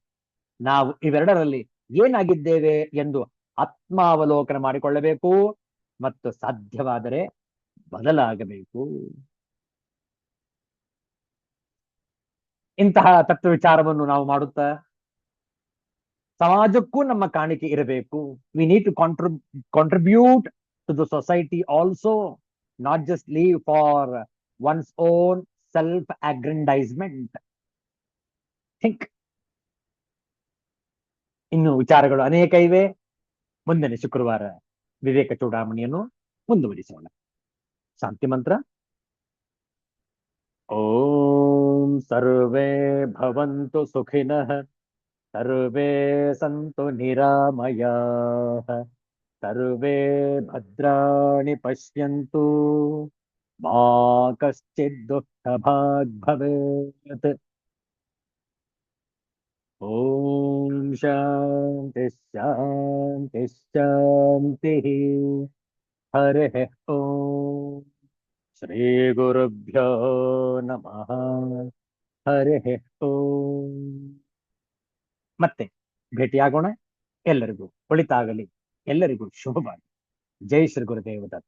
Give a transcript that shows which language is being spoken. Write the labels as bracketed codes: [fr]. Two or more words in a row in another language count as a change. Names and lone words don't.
[kn] ನಾವು ಇವೆರಡರಲ್ಲಿ ಏನಾಗಿದ್ದೇವೆ ಎಂದು ಆತ್ಮಾವಲೋಕನ ಮಾಡಿಕೊಳ್ಳಬೇಕು ಮತ್ತು ಸಾಧ್ಯವಾದರೆ ಬದಲಾಗಬೇಕು. ಇಂತಹ ತತ್ವ ವಿಚಾರವನ್ನು ನಾವು ಮಾಡುತ್ತಾ ಸಮಾಜಕ್ಕೂ ನಮ್ಮ ಕಾಣಿಕೆ ಇರಬೇಕು. [en] We need to contribute to the society also, not just live for one's own self aggrandizement. [kn] ಥಿಂಕ್. ಇನ್ನು ವಿಚಾರಗಳು ಅನೇಕ ಇವೆ. ಮುಂದಿನ ಶುಕ್ರವಾರ ವಿವೇಕ ಚೂಡಾಮಣಿಯನ್ನು ಮುಂದುವರಿಸೋಣ. ಶಾಂತಿ ಮಂತ್ರ. [sa] ಓಂ ಸರ್ವೇ ಭವಂತು ಸುಖಿನಃ, ಸರ್ವೇ ಸಂತು ನಿರಾಮಯಾಃ, ಸರ್ವೇ ಭದ್ರಾಣಿ ಪಶ್ಯಂತು ಮಾ ಕಶ್ಚಿತ್ ದುಃಖಭಾಗ್ ಭವೇತ್. ಓಂ ಶಾಂತಿ ಶಾಂತಿ ಶಾಂತಿ. ಹರಿ ಓಂ. ಶ್ರೀ ಗುರುಭ್ಯೋ ನಮಃ. ಹರಿ ಓಂ. [kn] ಮತ್ತೆ ಭೇಟಿಯಾಗೋಣ. ಎಲ್ಲರಿಗೂ ಒಳಿತಾಗಲಿ. ಎಲ್ಲರಿಗೂ ಶುಭವಾಗಲಿ. ಜೈ ಶ್ರೀ ಗುರುದೇವ ದತ್ತ.